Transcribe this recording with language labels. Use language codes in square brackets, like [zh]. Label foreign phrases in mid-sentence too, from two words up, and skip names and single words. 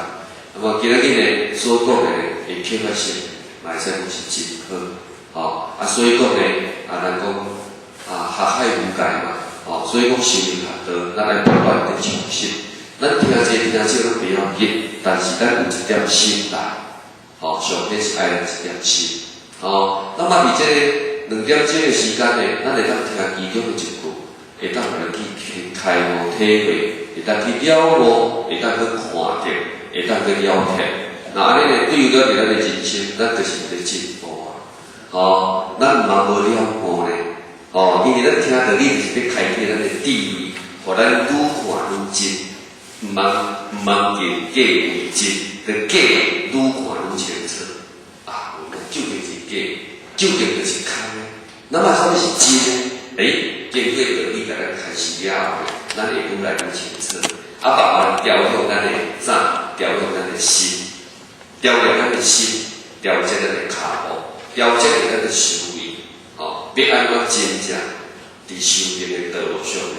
[nan] 那么今仔日呢所讲的会启发性，嘛会使讲是真好。所以讲呢，咱讲学海无界嘛，所以讲修行学道，咱来不断的创新。咱听少拢袂要紧，但是咱有一点心态，上天是爱咱一点心。那么伫这个 2点钟的时间呢，咱会当听其中的一句，会当来去开悟体会，会当去了悟，会当去看到，会当去了解。那安尼呢，对于咱的人生，咱就是在进步啊。哦，咱嘛无了悟呢。哦，因为咱听道理就是要开启咱的智慧，互咱愈看愈真，毋茫见假为真，着假愈看愈清楚。啊，究竟是假，究竟就是空呢？那么什么是真呢？经过道理甲咱开始了后，咱会愈来愈清楚。啊，慢慢调向咱的啥？调向咱的心，调亮咱的心，调节咱的骹步，调节咱的思维。哦，要安怎真正伫修行的道路上呢？